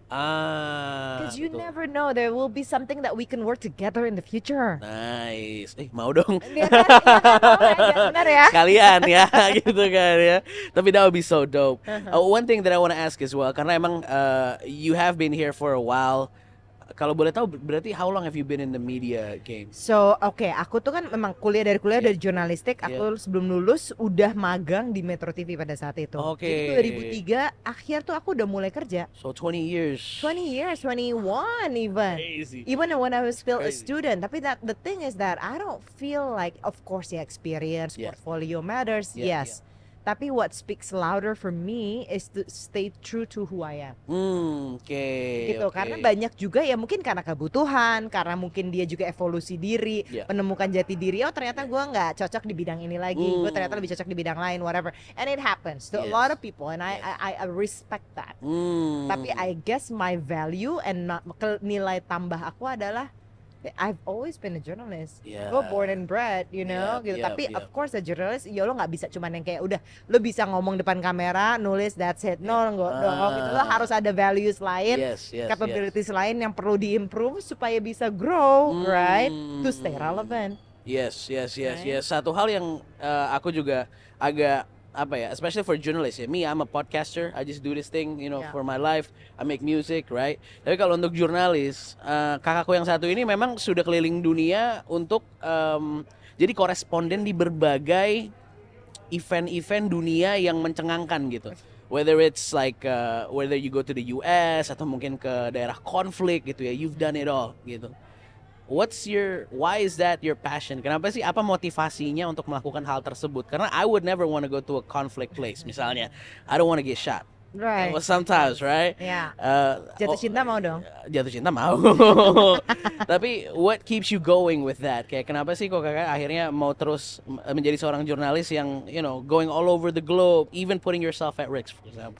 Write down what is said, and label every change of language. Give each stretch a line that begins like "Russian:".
English: Because you never know, there will be something that we can work together in the future.
Indonesian: Nice. Mau dong. Benar ya. Sekalian ya gitu kan ya.
English: Tapi that would be so dope. One thing that I want to ask as well,
Indonesian: karena emang
English: you have been here for a while,
Indonesian: kalau boleh tahu berarti
English: how long have you been in the media game?
Indonesian: So, aku tuh kan memang dari jurnalistik. Aku sebelum lulus udah magang di Metro TV pada saat itu. Jadi 2003 akhir tuh aku udah mulai kerja.
English: So 20 years. 21 even. Crazy. Even when I was still a student. Tapi the thing is that I don't feel like, of course, experience, portfolio matters, yes. Tapi what speaks louder for me is to stay true to who I am.
Indonesian: Gitu. Karena banyak juga ya mungkin karena kebutuhan, karena mungkin dia juga evolusi diri, menemukan jati diri. Oh ternyata gue nggak cocok di bidang ini lagi, gue ternyata lebih cocok di bidang lain, whatever.
English: And it happens to a lot of people, and I respect that. Tapi I guess my value and
Indonesian: nilai tambah aku adalah
English: I've always been a journalist. Gue born and bred, you know, gitu.
Indonesian: Tapi
English: of course
Indonesian: a journalist, ya lo nggak bisa cuman yang kayak udah lo bisa ngomong depan kamera, nulis,
English: that's it.
Indonesian: No, gitu. Lo harus ada values lain, capabilities lain yang perlu diimprove supaya bisa grow,
English: right? To stay relevant. Yes.
Indonesian: Satu hal yang aku juga agak
English: especially for journalists
Indonesian: ya.
English: Me, I'm a podcaster. I just do this thing, for my life. I make music, right?
Indonesian: Tapi kalau untuk jurnalis, kakakku yang satu ini memang sudah keliling dunia untuk jadi koresponden di berbagai event-event dunia yang mencengangkan gitu.
English: Whether it's like whether you go to the US
Indonesian: atau mungkin ke daerah konflik gitu ya.
English: You've done it all gitu. Why is that your passion?
Indonesian: Kenapa sih, apa motivasinya untuk melakukan hal tersebut?
English: Karena I would never want to go to a conflict place misalnya. I don't want to get shot. Right. Well, sometimes, right?
Indonesian: Yeah. Jatuh cinta mau dong? Jatuh cinta mau.
English: Tapi what keeps you going with that?
Indonesian: Kayak kenapa sih kok kakak akhirnya mau terus menjadi seorang jurnalis yang,
English: going all over the globe, even putting yourself at risk, for example?